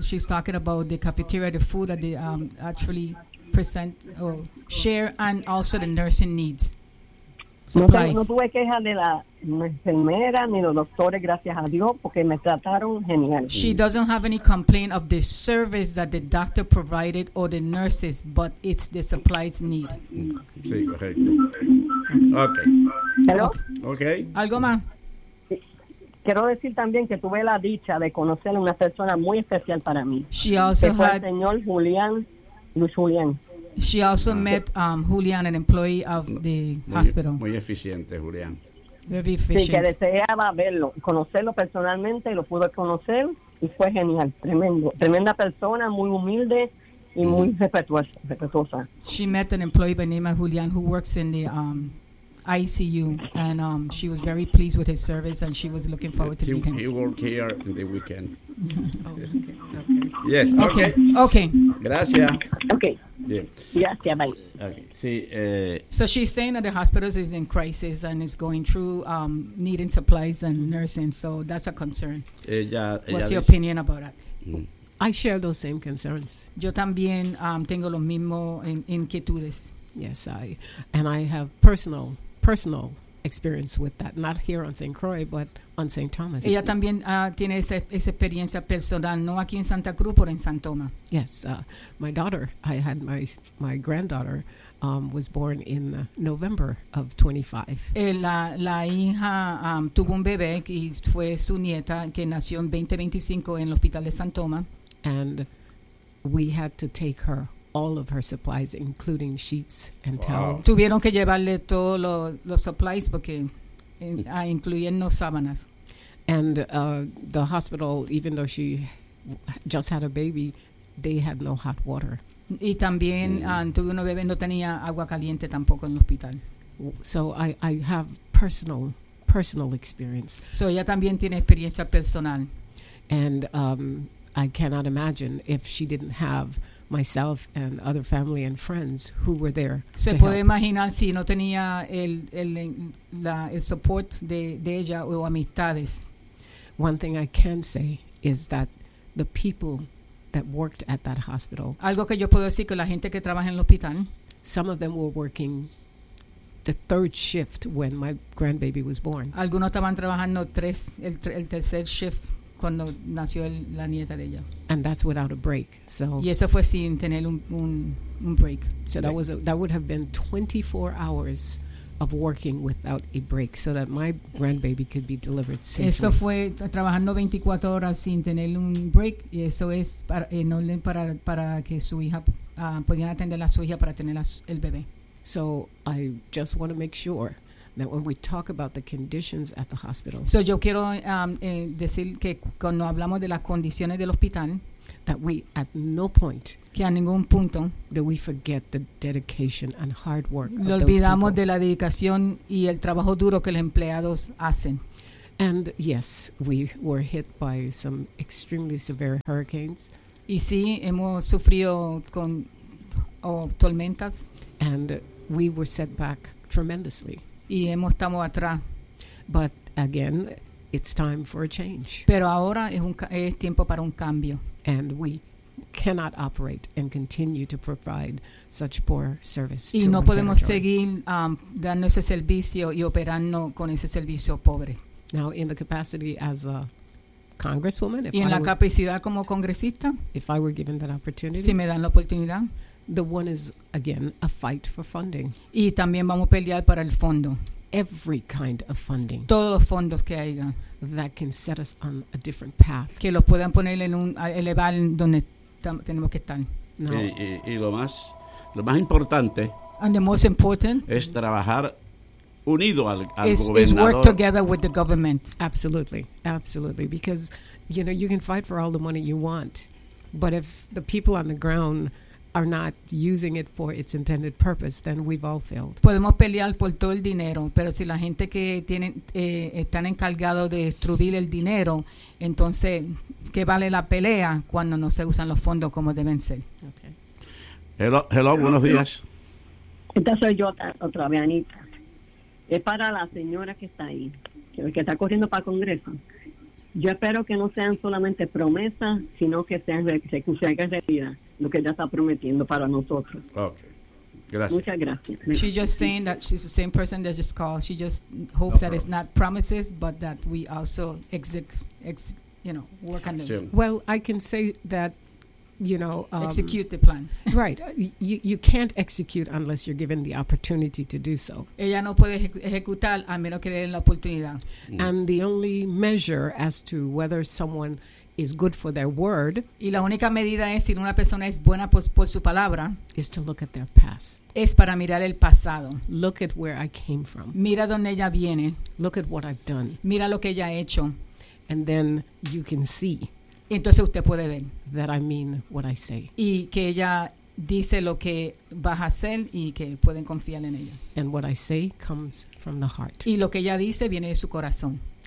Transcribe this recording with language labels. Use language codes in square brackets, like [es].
[en] She's talking about the cafeteria, the food that they actually present or share, and also the nursing needs. Supplies. [es] No tuve queja de la enfermera ni los doctores, gracias a Dios, porque me trataron genial. [en] She doesn't have any complaint of the service that the doctor provided or the nurses, but it's the supplies need. [es] Sí, correcto. Okay. [en] Hello. Okay. [es] Algo más. Quiero decir también que tuve la dicha de conocer a una persona muy especial para mí. [en] She also [es] que fue el señor Julián, Luis Julián. [en] She also met Julián, an employee of the hospital. [es] Muy eficiente, Julián. [en] Very efficient. [es] Sí, que deseaba verlo, conocerlo personalmente, lo pude conocer y fue genial, tremendo. Tremenda persona, muy humilde y muy respetuosa. [en] She met an employee by name of Julián who works in the ICU, and she was very pleased with his service, and she was looking forward to meeting him. He will care in the weekend. Oh, okay. Yes, okay. Okay. [es] Gracias. [en] Okay. [es] Bien. Gracias, bye. [en] Okay. Sí, so she's saying that the hospital is in crisis and is going through needing supplies and nursing, so that's a concern. What's your opinion about it? I share those same concerns. [es] Yo también tengo lo mismo en inquietudes. [en] Yes, I have personal experience with that, not here on St. Croix, but on St. Thomas. [es] Ella también tiene esa experiencia personal, no aquí en Santa Cruz, pero en San Tomás. [en] Yes, my daughter, I had my granddaughter, was born in November of 25. [es] La hija tuvo un bebé, y fue su nieta, que nació en 2025 en el hospital de San Tomás. [en] And we had to take her all of her supplies, including sheets and towels. [es] Tuvieron que llevarle todos los supplies porque incluyendo sábanas. [en] And the hospital, even though she just had a baby, they had no hot water. [es] Y también tuve un bebé, no tenía agua caliente tampoco en el hospital. [en] So I have personal experience. [es] So ella también tiene experiencia personal. [en] And I cannot imagine if she didn't have myself and other family and friends who were there. [es] Se [en] to [es] puede [en] help. [es] Imaginar si no tenía el support de ella o amistades. [en] One thing I can say is that the people that worked at that hospital. [es] Algo que yo puedo decir que la gente que trabaja en el hospital. [en] Some of them were working the third shift when my grandbaby was born. [es] Algunos estaban trabajando el tercer shift. Cuando nació la nieta de ella. [en] And that's without a break. So. [es] Y eso fue sin tener un break. [en] So that was that would have been 24 hours of working without a break, so that my grandbaby could be delivered safely. [es] Eso fue trabajando 24 horas sin tener un break, y eso es para que su hija pudiera atender a su hija para tener el bebé. [en] So I just want to make sure. Now, when we talk about the conditions at the hospital, [es] so yo quiero decir que cuando hablamos de las condiciones del hospital, [en] that we at no point [es] que a ningún punto [en] do we forget the dedication and hard work. [es] Lo olvidamos de la dedicación y el trabajo duro que los empleados hacen. [en] And yes, we were hit by some extremely severe hurricanes. [es] Y sí, hemos sufrido con tormentas. [en] And we were set back tremendously. [es] Y hemos estado atrás. [en] But again, it's time for a change. [es] Pero ahora es tiempo para un cambio. [en] And we cannot operate and continue to provide such poor service. [es] Y [en] to [es] no [en] our [es] podemos [en] territory. [es] Seguir dando ese servicio y operando con ese servicio pobre. [en] Now, in the capacity as a congresswoman, [es] y en la capacidad como congresista, [en] if I were given that opportunity, [es] si me dan la oportunidad, [en] The one is, again, a fight for funding. [es] Y también vamos a pelear para el fondo. [en] Every kind of funding. [es] Todos los fondos que haya. [en] That can set us on a different path. [es] Que lo puedan poner en un, elevar donde tenemos que estar. No. Y lo más importante. [en] And the most important. [es] Es trabajar unido al [en] is, [es] gobernador. [en] Is work together with the government. Absolutely, absolutely. Because, you know, you can fight for all the money you want. But if the people on the ground are not using it for its intended purpose, then we've all failed. [es] Podemos pelear por todo el dinero, pero si la gente que tienen están encargados de destruir el dinero, entonces, ¿qué vale la pelea cuando no se usan los fondos como deben ser? [en] Okay. Hello, [es] buenos días. Esta soy yo otra vez, Anita. Es para la señora que está ahí, que está corriendo para el Congreso. Yo espero que no sean solamente promesas, sino que sean realidad lo que ella está prometiendo para nosotros. Okay. Gracias. Muchas gracias. [en] She just saying that she's the same person that just called. She just hopes no that problem. It's not promises, but that we also work on them. Well, I can say that, you know, execute the plan. Right. You can't execute unless you're given the opportunity to do so. [es] Ella no puede ejecutar a menos que le den la oportunidad. [en] And the only measure as to whether someone is good for their word, [es] y la única medida es si una persona es buena por su palabra, [en] is to look at their past. [es] Es para mirar el pasado. [en] Look at where I came from. [es] Mira dónde ella viene. [en] Look at what I've done. [es] Mira lo que ella ha hecho. [en] And then you can see. [es] Entonces usted puede ver. [en] That I mean what I say. [es] Y que ella dice lo que va a hacer y que pueden confiar en ella. [en] And what I say comes from the heart. [es] Y lo que ella dice viene de su corazón.